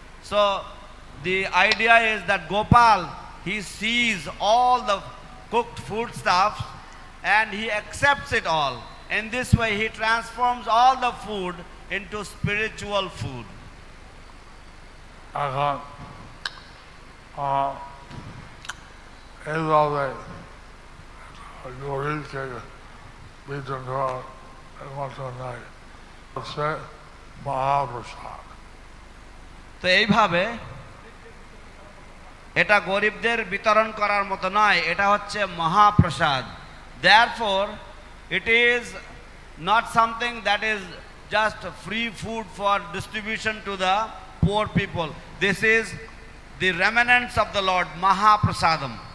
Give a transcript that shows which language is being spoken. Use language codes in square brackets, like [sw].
[en] So the idea is that Gopal, he sees all the cooked food stuff and he accepts it all. In this way, he transforms all the food into spiritual food. [bn] এখন এইভাবে গরিবকে বিতরণ করার মতো নাই, হচ্ছে মহাপ্রসাদ। তো এইভাবে এটা গরিবদের বিতরণ করার মতো নয়, এটা হচ্ছে মহাপ্রসাদ। [en] Therefore, it is not something that is just free food for distribution to the poor people. This is the remnants of the Lord, Mahaprasadam.